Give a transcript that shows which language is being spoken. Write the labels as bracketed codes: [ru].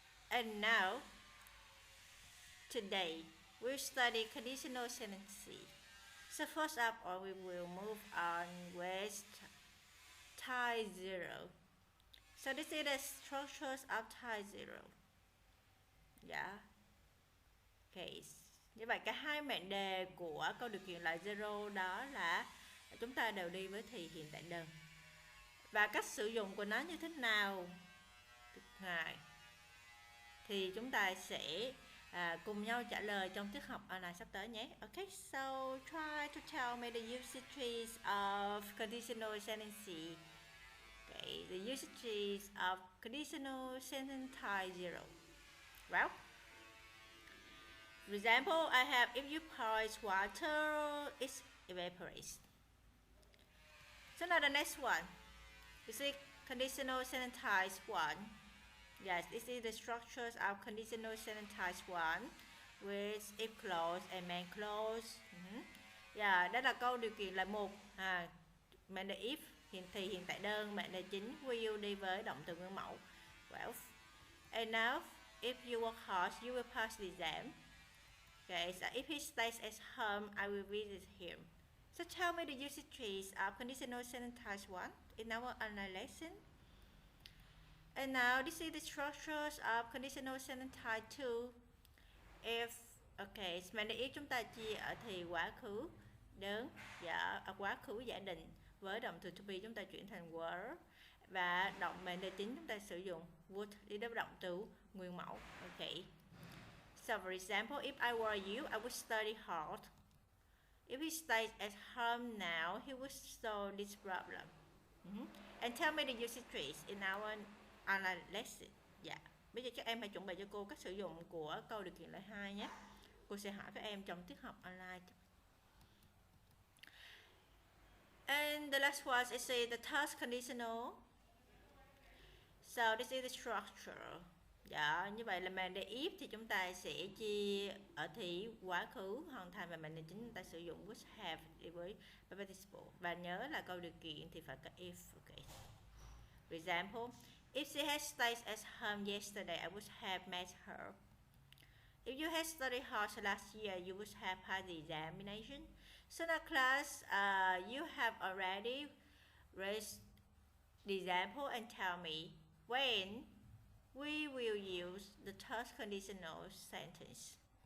[en] And now, today, we'll study conditional sentences. So first up, we will move on with type 0. So this is the structures of type 0. Yeah. Okay. [vi] Như vậy cả hai mệnh đề của câu điều kiện loại 0 đó là chúng ta đều đi với thì hiện tại đơn. Và cách sử dụng của nó như thế nào thì chúng ta sẽ cùng nhau trả lời trong tiết học online sắp tới nhé. [en] Okay, so try to tell me the usages of conditional sentences. Okay, the usages of conditional sentence type 0. Well, for example, I have if you pour water, it evaporates. So now the next one. You see conditional sentence type 1. Yes, this is the structures of conditional sentence type 1 with if clause and main clause. [vi] Yeah, đó là câu điều kiện là 1. Mệnh đề if thì hiện tại đơn, mệnh đề chính will đi với động từ nguyên mẫu. [en] Well, and now if you work hard, you will pass the exam. Okay, so if he stays at home, I will visit him. So tell me the usages of conditional sentence type 1 in our online lesson. And now this is the structures of conditional sentence type 2. [vi] If, okay, mệnh đề if chúng ta chia ở thì quá khứ đơn, ở quá khứ giả định với động từ to be chúng ta chuyển thành were và mệnh đề chính chúng ta sử dụng would đi đến động từ nguyên mẫu. [en] Okay. So for example, if I were you, I would study hard. If he stays at home now, he would solve this problem. And tell me the usages in our online lesson. Yeah. [vi] Bây giờ các em hãy chuẩn bị cho cô cách sử dụng của câu điều kiện loại 2 nhé. Cô sẽ hỏi các em trong tiết học online. [en] And the last one is the task conditional. So this is the structure. [vi] Dạ, như vậy là mệnh đề if thì chúng ta sẽ chia ở thì quá khứ hoàn thành và mệnh đề chính chúng ta sử dụng would have đi với participle. Và nhớ là câu điều kiện thì phải có if. [en] Okay. For example, if she had stayed at home yesterday, I would have met her. if you had studied hard last year, you would have passed the examination. So now class, you have already read the example and tell me when we will use the third conditional sentence.